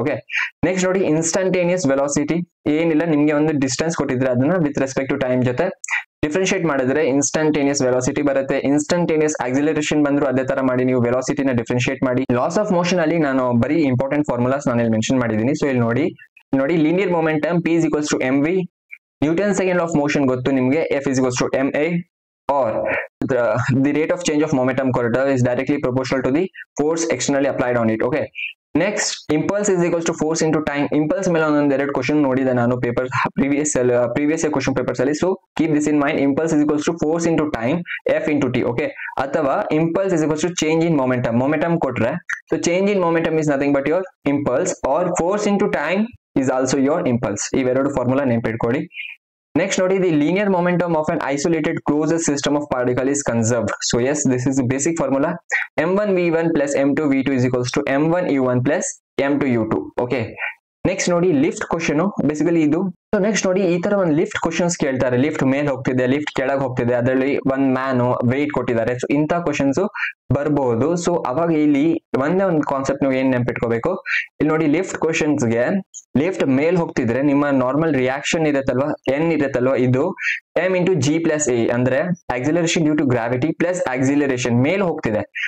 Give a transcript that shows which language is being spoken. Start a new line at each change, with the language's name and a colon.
Kannada: Okay, next ನೋಡಿ, instantaneous velocity. ಏನಿಲ್ಲ, ನಿಮ್ಗೆ ಒಂದು ಡಿಸ್ಟೆನ್ಸ್ ಕೊಟ್ಟಿದ್ರೆ ಅದನ್ನ ವಿತ್ ರೆಸ್ಪೆಕ್ಟ್ ಟು ಟೈಮ್ ಜೊತೆ ಡಿಫ್ರೆನ್ಶಿಯೇಟ್ ಮಾಡಿದ್ರೆ ಇನ್ಸ್ಟಂಟೇನಿಯಸ್ ವೆಲಾಸಿಟಿ ಬರುತ್ತೆ. ಇನ್ಸ್ಟಂಟೇನಿಯಸ್ ಆಕ್ಸಿಲರೇಷನ್ ಬಂದ್ರು ಅದೇ ತರ ಮಾಡಿ ನೀವು ವೆಲಾಸಿಟಿನ ಡಿಫ್ರೆನ್ಶಿಯೇಟ್ ಮಾಡಿ. ಲಾಸ್ ಆಫ್ ಮೋಷನ್ ಅಲ್ಲಿ ನಾನು ಬರೀ ಇಂಪಾರ್ಟೆಂಟ್ ಫಾರ್ಮುಲಾಸ್ ನಾನು ಇಲ್ಲಿ ಮೆನ್ಷನ್ ಮಾಡಿದ್ದೀನಿ. ಸೊ ಇಲ್ಲಿ ನೋಡಿ
English: linear momentum p = mv, Newton second of motion
Kannada: ಗೊತ್ತು ನಿಮ್ಗೆ,
English: f = ma, or the rate of change of momentum corridor is directly proportional to the force externally applied on it. Okay, next, impulse is equals to force into time.
Kannada: impulse ಮೇಲೆ ಒಂದೊಂದು ಎರಡು question ನೋಡಿದೆ ನಾನು paper previous question papers ಅಲ್ಲಿ.
English: So keep this in mind. impulse is equals to force into time f into t. Okay, ಅಥವಾ impulse is equals to change in momentum ಕೊಟ್ರೆ, so change in momentum is nothing but your impulse, or force into time is also your impulse.
Kannada: ಇವೆರಡು formula ನೆನಪಿಟ್ಕೊಳ್ಳಿ.
English: Next ನೋಡಿ, the linear momentum of an isolated closed system of particle is conserved. So yes, this is the basic formula. m1v1 plus m2v2 is equals to m1u1 plus m2u2.
Kannada: Okay, next ನೋಡಿ lift question, basically ಇದು. So next ನೋಡಿ, ಈ ತರ ಒಂದು lift questions ಕೇಳ್ತಾರೆ. Lift ಮೇಲ್ ಹೋಗ್ತಿದೆ, lift ಕೆಳಗೆ ಹೋಗ್ತಿದೆ, ಅದರಲ್ಲಿ ಒಂದ್ ಮ್ಯಾನ್ ವೆಯ್ಟ್ ಕೊಟ್ಟಿದ್ದಾರೆ. ಸೊ ಇಂಥ ಕ್ವಶನ್ಸ್ ಬರ್ಬಹುದು. ಸೊ ಅವಾಗ ಇಲ್ಲಿ ಒಂದೇ ಒಂದು ಕಾನ್ಸೆಪ್ಟ್ ನೀವು ಏನ್ ನೆನ್ಪಿಟ್ಕೋಬೇಕು, ಇಲ್ಲಿ ನೋಡಿ ಲಿಫ್ಟ್ ಕ್ವಶನ್ಸ್ಗೆ ಲಿಫ್ಟ್ ಮೇಲ್ ಹೋಗ್ತಿದ್ರೆ ನಿಮ್ಮ ನಾರ್ಮಲ್ ರಿಯಾಕ್ಷನ್ ಇರುತ್ತಲ್ವಾ, ಇರುತ್ತಲ್ವಾ, ಇದು m × g + a, ಅಂದ್ರೆ acceleration due to gravity plus acceleration ಮೇಲ್ ಹೋಗ್ತಿದೆ.